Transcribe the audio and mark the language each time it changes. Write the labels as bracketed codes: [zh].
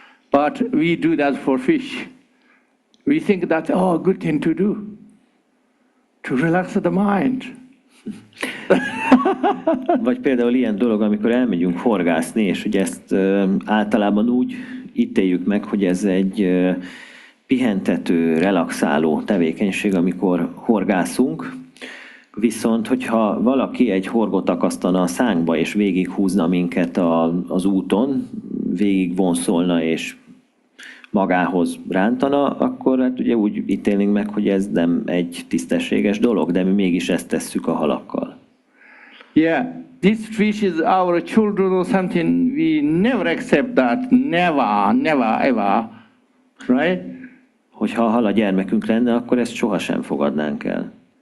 [en] But we do that for fish. We think that's a good thing to do, to relax the mind. [hu] Vagy például ilyen dolog, amikor elmegyünk horgászni, és ugye ezt általában úgy ítéljük meg, hogy ez egy pihentető, relaxáló tevékenység, amikor horgászunk. Viszont, hogyha valaki egy horgot akasztana a szánkba, és végighúzna minket az úton, végig vonszolna, és magához rántana, akkor hát ugye úgy ítélnénk meg, hogy ez nem egy tisztességes dolog, de mi mégis ezt tesszük a halakkal. [en] Yeah, this fish is our children or something. We never accept that. Never, ever. Right? [hu] Hogyha a hal a gyermekünk lenne, akkor ezt sohasem fogadnánk el.